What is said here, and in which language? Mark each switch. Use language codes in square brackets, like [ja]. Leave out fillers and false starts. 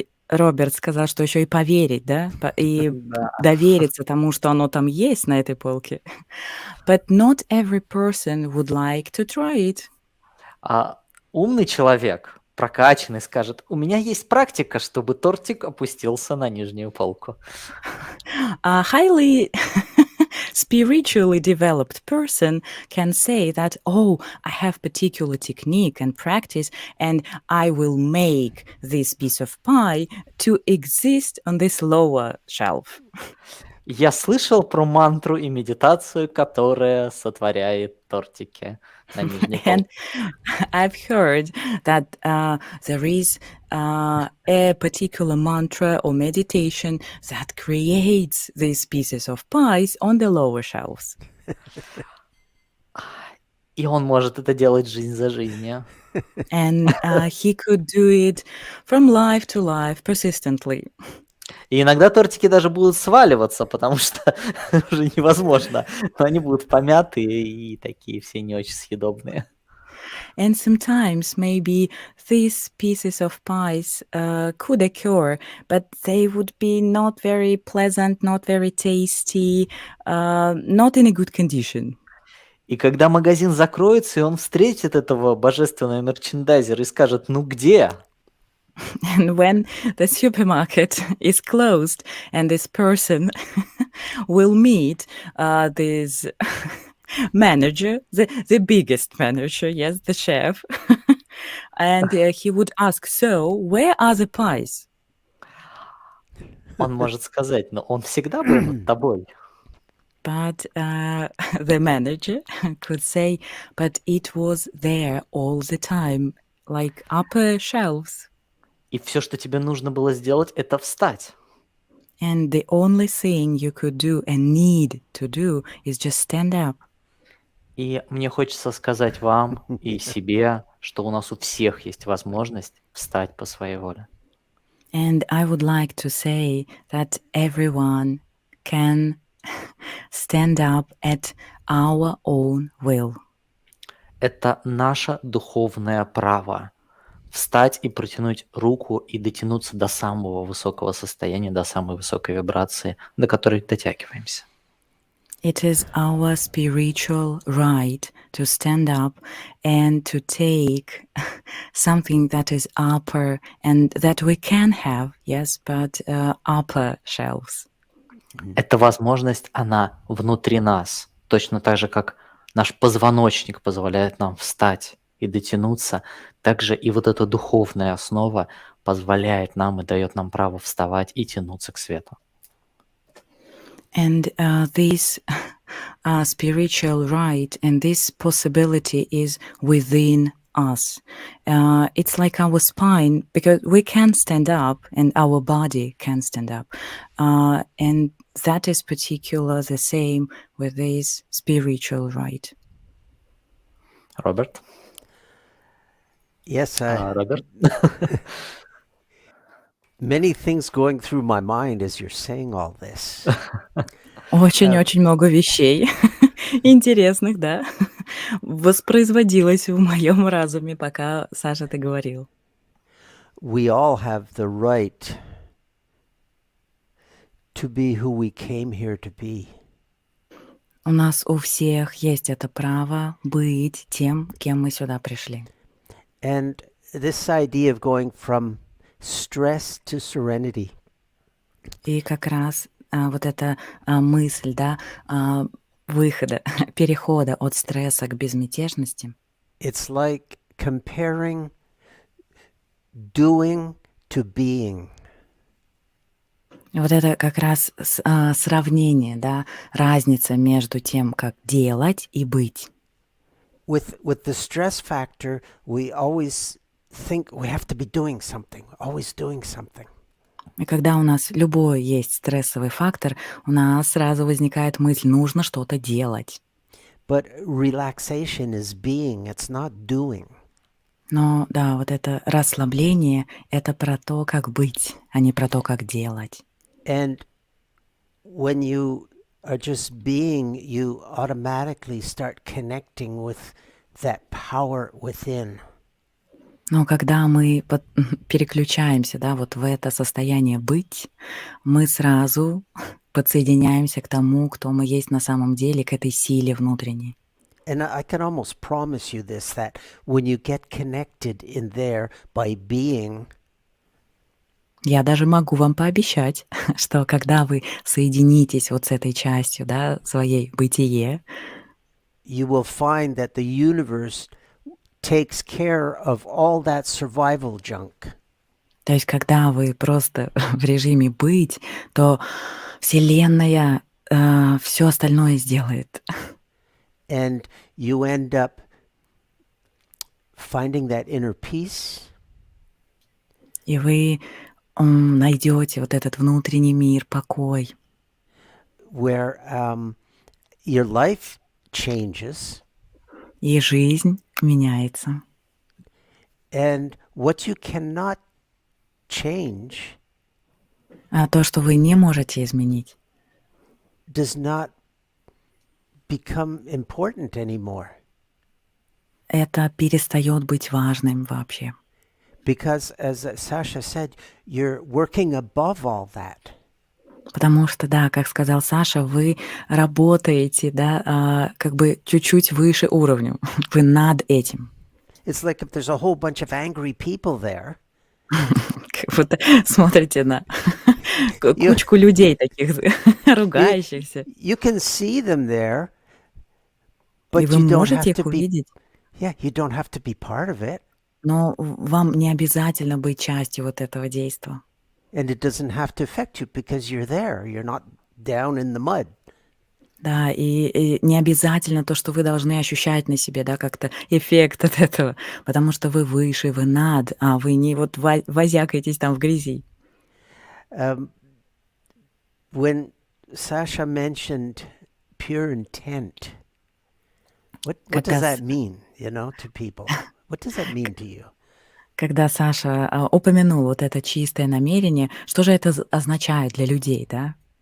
[ru] Роберт сказал, что еще и поверить, да, и Да. довериться тому, что оно там есть на этой полке. [en] But not every person would like to try it. [ru] А умный человек, прокачанный, скажет: у меня есть практика, чтобы тортик опустился на нижнюю полку. [en] A highly spiritually developed person can say that, oh, I have particular technique and practice, and I will make this piece of pie to exist on this lower shelf. [ru] Я слышал про мантру и медитацию, которая сотворяет тортики на нижней [en] And [ru] полке. [en] I've heard that there is a particular mantra or meditation that creates these pieces of pies on the lower shelves. [ru] И он может это делать жизнь за жизнью. [en] And he could do it from life to life persistently. [ru] И иногда тортики даже будут сваливаться, потому что уже невозможно. Но они будут помятые и такие все не очень съедобные. [en] And sometimes maybe these pieces of pies could occur, but they would be not very pleasant, not very tasty, not in a good condition. [ru] И когда магазин закроется, и он встретит этого божественного мерчендайзера и скажет: ну где? [en] And when the supermarket is closed and this person will meet this manager, the biggest manager, yes, the chef, and he would ask, so where are the pies? [ru] Он может сказать: но он всегда был над тобой. [en] But the manager could say, but it was there all the time, like upper shelves. [ru] И все, что тебе нужно было сделать, это встать. [en] And the only thing you could do and need to do is just stand up. [ru] И мне хочется сказать вам и себе, что у нас у всех есть возможность встать по своей воле. [en] And I would like to say that everyone can stand up at our own will. [ru] Это наше духовное право встать и протянуть руку и дотянуться до самого высокого состояния, до самой высокой вибрации, до которой дотягиваемся. [en] It is our spiritual right to stand up and to take something that is upper and that we can have, yes, but upper shelves. [ru] Эта возможность, она внутри нас, точно так же, как наш позвоночник позволяет нам встать и дотянуться, также и вот эта духовная основа позволяет нам и дает нам право вставать и тянуться к свету. [en] And this spiritual right and this possibility is within us. It's like our spine, because we can stand up and our body can stand up. And that is particular the same with this spiritual right. [ru] Роберт? [en] Yes, [ru] Роберт? [en] many things going through my mind as you're saying all this. [ru] Очень-очень много вещей интересных, да, воспроизводилось в моем разуме, пока, Саша, ты говорил. [en] We all have the right to be who we came here to be. [ru] У нас у всех есть это право быть тем, кем мы сюда пришли. [en] And this idea of going from stress to serenity. [ru] И как раз вот эта мысль, да, выхода, перехода от стресса к безмятежности. [en] It's like comparing doing to being. [ru] Вот это как раз сравнение, да, разница между тем, как делать и быть. [en] With the stress factor, we always think we have to be doing something, always doing something. [ru] И когда у нас любой есть стрессовый фактор, у нас сразу возникает мысль, нужно что-то делать. [en] But relaxation is being, it's not doing. [ru] Но да, вот это расслабление — это про то, как быть, а не про то, как делать. [en] And when you are just being, you automatically start connecting with that power within. [ru] Но когда мы переключаемся, да, вот в это состояние быть, мы сразу подсоединяемся к тому, кто мы есть на самом деле, к этой силе внутренней. [en] And I can almost promise you this, that when you get connected in there by being, [ru] Я даже могу вам пообещать, что когда вы соединитесь вот с этой частью, да, своей бытие, [en] you will find that the universe takes care of all that survival junk. [ru] то есть когда вы просто в режиме быть, то Вселенная все остальное сделает. [en] And you end up finding that inner peace, [ru] И вы найдете вот этот внутренний мир, покой, [en] where your life changes, [ru] и жизнь меняется. [en] and what you cannot change [ru] А то, что вы не можете изменить, [en] does not become important anymore. [ru] это перестает быть важным вообще. [en] Because, as Sasha said, you're working above all that. [ru] Потому что, да, как сказал Саша, вы работаете, да, как бы чуть-чуть выше уровня. Вы над этим. [en] It's like if there's a whole bunch of angry people there, [ru] Как будто смотрите на [en] you, [ru] кучку людей таких [en] you, [ru] ругающихся. [en] you can see them there, [ru] И [en] but [ru] вы [en] you don't [ru] можете [en] have to be, [ru] увидеть, [en] you don't have to be part of it. [ru] но вам не обязательно быть частью вот этого действа. [en] And it doesn't have to affect you because you're there. You're not down in the mud. [ru] Да, и не обязательно то, что вы должны ощущать на себе, да, как-то эффект от этого, потому что вы выше, вы над, а вы не вот возякаетесь там в грязи. [en] When Sasha mentioned pure intent, what [ru] Когда [en] does that mean, to people? What does that mean to you? [ru] Когда Саша упомянул вот это чистое намерение, что же это означает для людей, да?